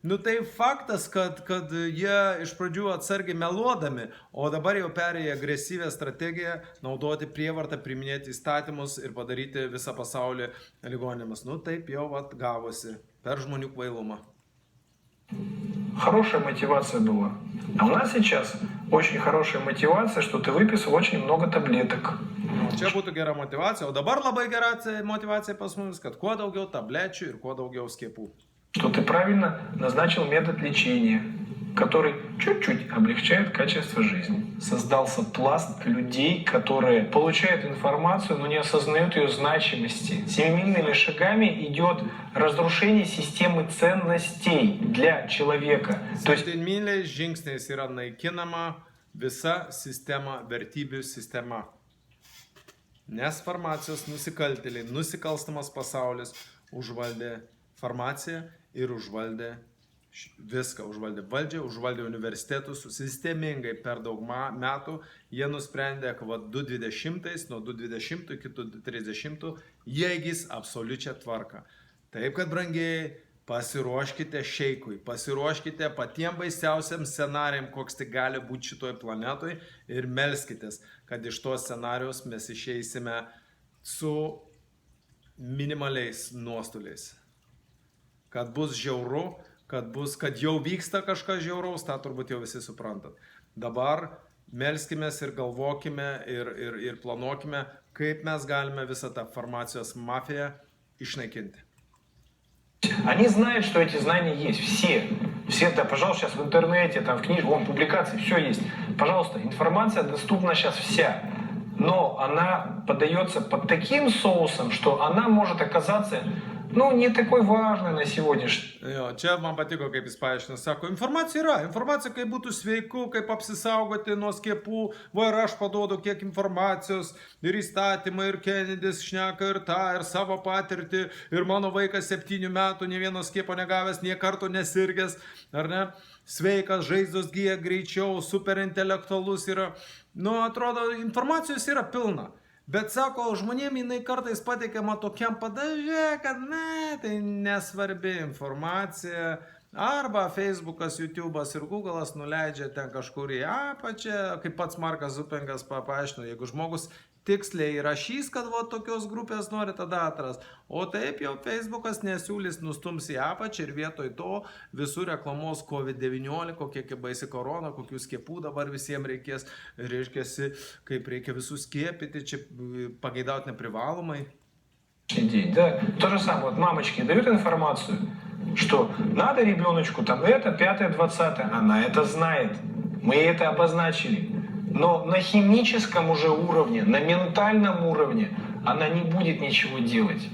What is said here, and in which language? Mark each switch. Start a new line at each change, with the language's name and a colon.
Lithuanian: Tai faktas, kad jie iš pradžių atsargiai meluodami, o dabar jau perėję agresyvę strategiją, naudoti prievartą, priiminėti įstatymus ir padaryti visą pasaulį ligoninėmis. Taip jau gavosi per žmonių kvailumą.
Russian: Хорошая мотивация была. А у нас сейчас очень хорошая мотивация, что ты выписал очень много таблеток.
Lithuanian: Čia būtų gera motivacija, o dabar labai gera motivacija pas mus, kad kuo daugiau tablečių ir kuo daugiau skiepų.
Russian: Что ты правильно назначил метод лечения, который чуть-чуть облегчает качество жизни. Создался пласт людей, которые получают информацию, но не осознают ее значимости. Семимильными шагами идет разрушение системы ценностей для человека.
Lithuanian: Septynmyliais žingsniais yra naikinama visa sistema, vertybių sistema. Nes farmacijos nusikaltėliai, nusikalstamas pasaulis užvaldė farmaciją ir užvaldė viską, užvaldė valdžią, užvaldė universitetus, sistemingai per daug metų jie nusprendė, kad 2020, nuo 2020 iki 2030 jie įgis absoliučią tvarką. Taip, kad brangiai, pasiruoškite šeikui, pasiruoškite patiems baisiausiam scenarijam, koks tai gali būti šitoj planetoj ir melskitės, kad iš tos scenarijos mes išeisime su minimaliais nuostoliais. Kad bus žiauru, kad jau vyksta kažkas žiauraus, tą turbūt jau visi suprantat. Dabar melskimės ir galvokime ir planuokime, kaip mes galime visą tą farmacijos mafiją išnaikinti.
Russian: Они знают, что эти знания есть. Все, да, пожалуйста, сейчас в интернете, там, в книжке, вон, публикации, все есть. Пожалуйста, информация доступна сейчас вся. Но она подается под таким соусом, что она может оказаться, не такой важной на сегодняшний.
Lithuanian: Čia man patiko, kaip jis paaiškina, sako, informacija yra, informacija kaip būtų sveiku, kaip apsisaugoti nuo skiepų, ir aš paduodu kiek informacijos, ir įstatymai, ir Kennedys šneka, ir tą, ir savo patirtį, ir mano vaikas 7 metų, ne vieno skiepo negavęs, nie karto nesirgęs, ar ne, sveikas, žaizdos gyja greičiau, superintelektualus yra, atrodo, informacijos yra pilna. Bet sako, žmonėm jinai kartais pateikiama tokiam padaže, kad tai nesvarbi informacija. Arba Facebookas, YouTube'as ir Google'as nuleidžia ten kažkur į apačią, kaip pats Markas Zupengas paaiškino, jeigu žmogus tiksliai įrašys, kad tokios grupės nori, tada atras. O taip jau Facebookas nesiūlys, nustums į apačią ir vietoj to visur reklamos COVID-19, kokie baisi korona, kokių skiepų dabar visiems reikės, reiškiasi, kaip reikia visus skiepyti, čia pageidauti neprivalomai.
Russian: Да, то же самое, вот мамочки дают информацию, что надо ребеночку там это, 5-е, 20-е, она это знает, мы это обозначили. Но на химическом уже уровне, на ментальном уровне она не будет ничего делать.